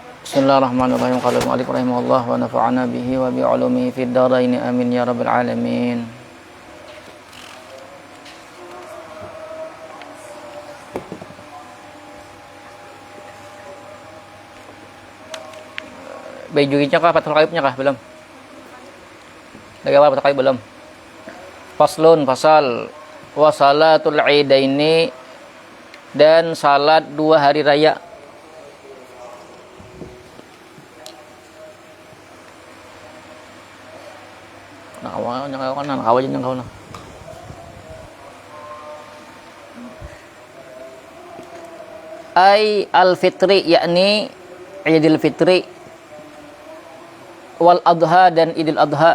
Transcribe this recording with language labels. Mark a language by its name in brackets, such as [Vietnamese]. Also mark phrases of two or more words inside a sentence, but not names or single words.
[Arabic] بسم الله الرحمن الرحيم. قال المؤلف رحمه الله ونفعنا به وبعلومه في الدارين آمين يا رب العالمين. [Banjar] Bajunya kah Fathul Qaibnya kah belum? Lagi apa Fathul Qaib belum? [Arabic] فصل فصل وصلاة العيدين [Banjar] dan salat dua hari raya. [Arabic] أي الفطر [Banjar] yakni Idul Fitri [Arabic] والأضحى [Banjar] dan Idul Adha.